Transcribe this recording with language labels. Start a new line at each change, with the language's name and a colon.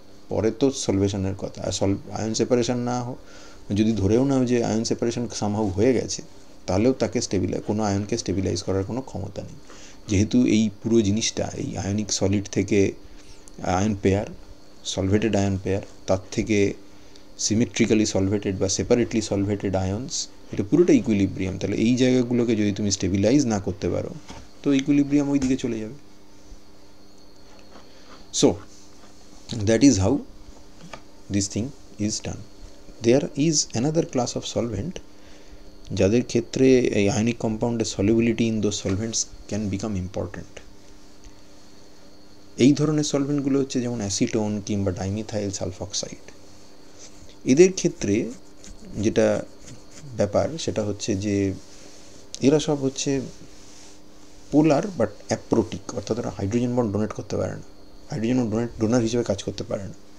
Bangla: পরে তো সলভেশনের কথা, আর আয়ন সেপারেশন না যদি ধরেও নাও যে আয়ন সেপারেশন সামহাউ হয়ে গেছে, তাহলেও তাকে কোনো আয়নকে স্টেবিলাইজ করার কোনো ক্ষমতা নেই, যেহেতু এই পুরো জিনিসটা এই আয়নিক সলিড থেকে আয়ন পেয়ার, সলভেটেড আয়ন পেয়ার, তার থেকে সিমেট্রিক্যালি সলভেটেড বা সেপারেটলি সলভেটেড আয়নস, এটা পুরোটা ইকুইলিব্রিয়াম। তাহলে এই জায়গাগুলোকে যদি তুমি স্টেবিলাইজ না করতে পারো, তো ইকুইলিব্রিয়াম ওই দিকে চলে যাবে।
English: So that is how this thing is done. There is another class of solvent
Bangla: যাদের ক্ষেত্রে এই ionic কম্পাউন্ডের solubility
English: In those solvents can become important.
Bangla: এই ধরনের সলভেন্টগুলো হচ্ছে যেমন অ্যাসিটোন কিংবা ডাইমিথাইল সালফক্সাইড। এদের ক্ষেত্রে যেটা ব্যাপার সেটা হচ্ছে যে এরা সব হচ্ছে পোলার বাট অ্যাপ্রোটিক, অর্থাৎ ওরা হাইড্রোজেন বন্ড ডোনেট করতে পারে না, হাইড্রোজেন ডোনার হিসেবে কাজ করতে পারে না।